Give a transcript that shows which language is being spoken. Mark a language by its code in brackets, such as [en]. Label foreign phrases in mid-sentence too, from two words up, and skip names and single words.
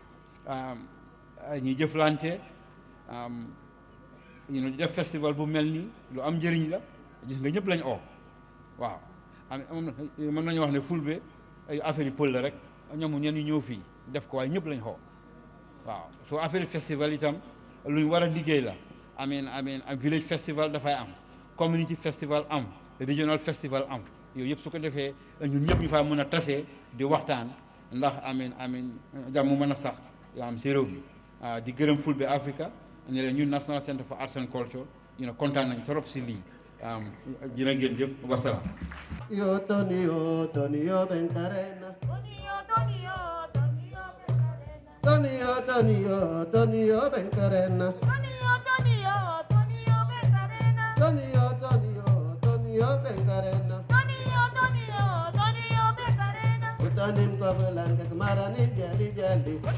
[wo] ñu jëflante di def festival bu mel nii lu am njëriñ la gis nga ñëpp lañ oo waaw mën nañu wax ne Fulbe ay affaire yi pël la rek ñoom ñenn ñi ñëw fii def ko waaye ñëpp lañ xoo waaw soo affaire festival itam luñ war a liggéey la amin village festival dafay am [en] community festival [wo] am [en] regional festival [wo] am yooyu yëpp su ko defee ñun ñëpp ñu faa mën a tasee di waxtaan ndax amin jàmm mën a sax yoo am si réew mi di gërëm Fulbe Africa ne leen ñun National Center for Arts and Culture kontaan nañ trop si lii jërë ngeen jëf wasalaam yo Tonio Bencarena Tonio Bencarena Utanim kobulang marani jali jali